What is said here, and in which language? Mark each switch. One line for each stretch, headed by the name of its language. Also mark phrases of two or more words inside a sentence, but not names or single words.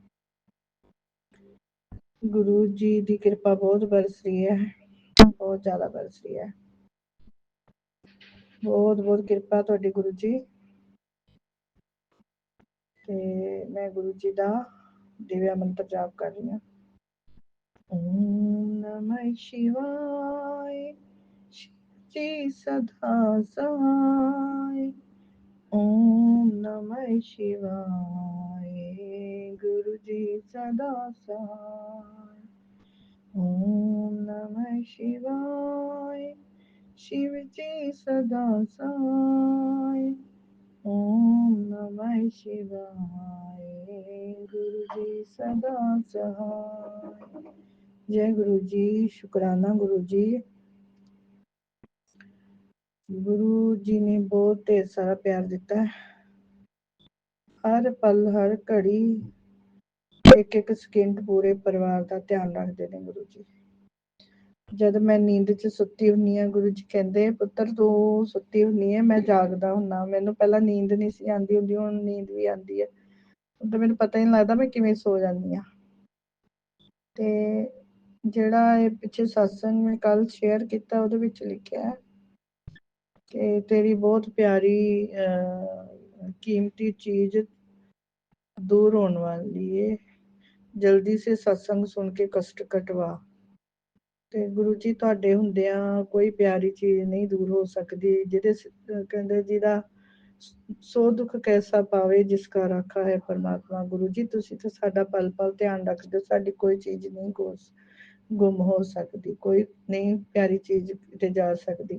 Punjabi: ਗੁਰੂ ਜੀ ਦੀ ਕਿਰਪਾ ਬਹੁਤ ਬਰਸ ਰਹੀ ਹੈ, ਬਹੁਤ ਜ਼ਿਆਦਾ ਬਰਸ ਰਹੀ ਹੈ। ਬਹੁਤ ਬਹੁਤ ਕਿਰਪਾ ਤੁਹਾਡੀ ਗੁਰੂ ਜੀ। ਤੇ ਮੈਂ ਗੁਰੂ ਜੀ ਦਾ ਦਿਵਿਆ ਮੰਤਰ ਜਾਪ ਕਰ ਰਹੀ ਹਾਂ।
Hindi: ਓਮ ਨਮः शिवाय शिव जी सदा सहाय। ओम नमः शिवाय गुरु जी सदा सहाय। ओम नमः शिवाय शिव जी सदा सहाय। ओम नमः शिवाय गुरु जी सदा सहाय। जय गुरु जी, शुक्राना गुरु जी। गुरु जी ने बहुत ढेर सारा प्यार दिता है। हर पल हर घड़ी एक एक
Punjabi: सਕਿੰਟ ਪੂਰੇ ਪਰਿਵਾਰ ਦਾ ਧਿਆਨ ਰੱਖਦੇ ਨੇ ਗੁਰੂ ਜੀ। ਜਦ ਮੈਂ ਨੀਂਦ 'ਚ ਸੁੱਤੀ ਹੁੰਨੀ ਆ, ਗੁਰੂ ਜੀ ਕਹਿੰਦੇ ਪੁੱਤਰ ਤੂੰ ਸੁੱਤੀ ਹੁੰਨੀ ਹੈ, ਮੈਂ ਜਾਗਦਾ ਹੁੰਨਾ। ਮੈਨੂੰ ਪਹਿਲਾਂ ਨੀਂਦ ਨਹੀਂ ਸੀ ਆਉਂਦੀ ਹੁੰਦੀ, ਹੁਣ ਨੀਂਦ ਵੀ ਆਉਂਦੀ ਹੈ। ਤਾਂ ਮੈਨੂੰ ਪਤਾ ਹੀ ਨਹੀਂ ਲੱਗਦਾ ਮੈਂ ਕਿਵੇਂ ਸੋ ਜਾਂਦੀ ਹਾਂ। ਤੇ ਜਿਹੜਾ ਇਹ ਪਿੱਛੇ ਸਤਸੰਗ ਮੈਂ ਕੱਲ ਸ਼ੇਅਰ ਕੀਤਾ ਉਹਦੇ ਵਿੱਚ ਲਿਖਿਆ ਕਿ ਤੇਰੀ ਬਹੁਤ ਪਿਆਰੀ
Hindi: कीमती चीज दूर होने वाली है, जल्दी से सत्संग सुन के कष्ट कटवा।
Punjabi: ਤੇ ਗੁਰੂ ਜੀ ਤੁਹਾਡੇ ਹੁੰਦਿਆਂ ਕੋਈ ਪਿਆਰੀ ਚੀਜ਼ ਨਹੀਂ ਦੂਰ ਹੋ ਸਕਦੀ। ਜਿਹਦੇ ਕਹਿੰਦੇ ਜਿਹਦਾ ਸੋ ਦੁੱਖ ਕੈਸਾ ਪਾਵੇ ਜਿਸ ਕਾ ਰਾਖਾ ਹੈ ਪਰਮਾਤਮਾ। ਗੁਰੂ ਜੀ ਤੁਸੀਂ ਤਾਂ ਸਾਡਾ ਪਲ ਪਲ ਧਿਆਨ ਰੱਖਦੇ ਹੋ। ਸਾਡੀ ਕੋਈ ਚੀਜ਼ ਨਹੀਂ ਗੁੰਮ ਹੋ ਸਕਦੀ, ਕੋਈ ਨਹੀਂ ਪਿਆਰੀ ਚੀਜ਼ ਕਿਤੇ ਜਾ ਸਕਦੀ।